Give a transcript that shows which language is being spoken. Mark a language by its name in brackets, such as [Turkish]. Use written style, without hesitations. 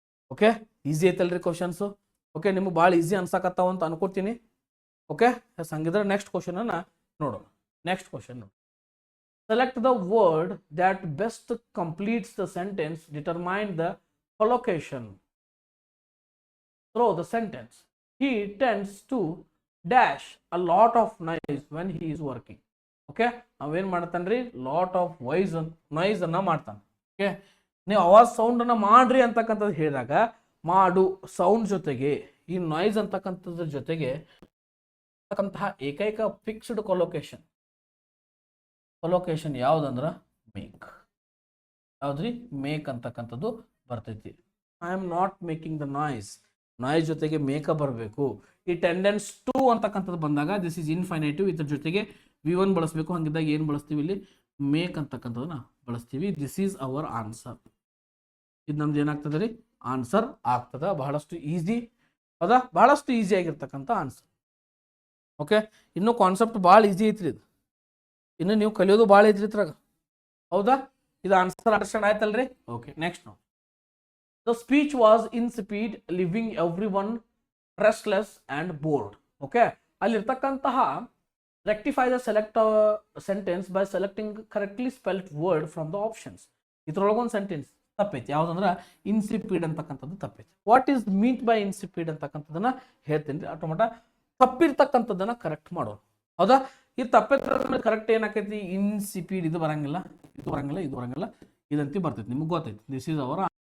[Kannada] Okay, easy ಐತಲ್ರಿ questions. Okay, ನಿಮ್ಗೆ ಭಾಳ ಈಸಿ ಅನ್ಸಕತ್ತಾವ ಅಂತ ಅನ್ಕೋತೀನಿ. ಓಕೆ, ಹಂಗಿದ್ರೆ ನೆಕ್ಸ್ಟ್ ಕ್ವಶನ್ ಅನ್ನ ನೋಡೋಣ. ನೆಕ್ಸ್ಟ್ ಕ್ವಶನ್ ನೋಡಿ. [English] Select the word that best completes the sentence, determine the collocation through the sentence. He tends to dash a lot of noise when he is working. [Kannada] Okay, ನಾವೇನು ಮಾಡ್ತಾನ್ರಿ, lot of noise ಅನ್ನ ಮಾಡ್ತಾನೆ. Okay, ನೀವು ಅವಾಜ್ sound ಅನ್ನ ಮಾಡ್ರಿ ಅಂತಕ್ಕಂಥದ್ದು ಹೇಳಿದಾಗ, ಮಾಡು sound ಜೊತೆಗೆ ಈ ನಾಯ್ಸ್ ಅಂತಕ್ಕಂಥದ್ರ ಜೊತೆಗೆ ಏಕೈಕ ಫಿಕ್ಸ್ಡ್ ಕೊಲೊಕೇಶನ್ ಯಾವ್ದಂದ್ರ ಮೇಕ್. ಯಾವ್ದ್ರಿ, ಮೇಕ್ ಅಂತಕ್ಕಂಥದ್ದು ಬರ್ತೈತಿ. [English] I am not making the noise [Kannada] ಜೊತೆಗೆ ಮೇಕ ಬರಬೇಕು. ಈ ಟೆಂಡೆನ್ಸ್ ಟು ಅಂತಕ್ಕಂಥದ್ದು ಬಂದಾಗ [English] this is infinitive, [Kannada] ಇದ್ರ ಜೊತೆಗೆ V1 ಬಳಸಬೇಕು. ಹಂಗಿದ್ದಾಗ ಏನು ಬಳಸ್ತೀವಿ, ಇಲ್ಲಿ ಮೇಕ್ ಅಂತಕ್ಕಂಥದ್ದನ್ನ ಬಳಸ್ತೀವಿ. [English] This is our answer. [Kannada] ಇದು ನಮ್ದು ಏನಾಗ್ತದೆ ರೀ, ಆನ್ಸರ್ ಆಗ್ತದ. ಬಹಳಷ್ಟು ಈಸಿ. ಹೌದಾ, ಬಹಳಷ್ಟು ಈಸಿ ಆಗಿರ್ತಕ್ಕಂಥ ಆನ್ಸರ್. ಓಕೆ, ಇನ್ನೂ ಕಾನ್ಸೆಪ್ಟ್ ಭಾಳ ಈಸಿ ಐತ್ರಿ. ಇದು ಇನ್ನು ನೀವು ಕಲಿಯೋದು ಭಾಳ ಐತ್ರಿ ಇದ್ರಾಗ. ಹೌದಾ, ಇದು ಆನ್ಸರ್ ಅಂಡರ್ಸ್ಟ್ಯಾಂಡ್ ಆಯ್ತಲ್ರಿ. ಓಕೆ, ನೆಕ್ಸ್ಟ್ ನಾವು. [English] The speech was insipid, leaving everyone restless and bored. Okay, ಅಲ್ಲಿರ್ತಕ್ಕಂತಹ rectify the select sentence by selecting correctly spelled word from the options. [Kannada] ಇದ್ರೊಳಗೊಂದು sentence ತಪ್ಪೈತಿ. ಯಾವ್ದಂದ್ರೆ ಇನ್ಸಿಪಿಡ್ ಅಂತಕ್ಕಂಥದ್ದು ತಪ್ಪೈತಿ. [English] what is meant by insipid [Kannada] ಅಂತಕ್ಕಂಥದ್ದನ್ನ ಹೇಳ್ತೀನಿ ರೀ. ಆಟೋಮಟ ತಪ್ಪಿರ್ತಕ್ಕಂಥದ್ದನ್ನ correct ಮಾಡೋದು. ಹೌದಾ, ಇದು ತಪ್ಪಿರ್ತಕ್ಕಂಥ correct ಏನಾಕೈತಿ, ಇನ್ಸಿಪಿಡ್ ಇದು ಬರಂಗಿಲ್ಲ, ಇದು ಬರಂಗಿಲ್ಲ, ಇದು ಬರಂಗಿಲ್ಲ, ಇದಂತಿ ಬರ್ತೈತಿ. ನಿಮ್ಗೆ ಗೊತ್ತೈತಿ. [English] This is our.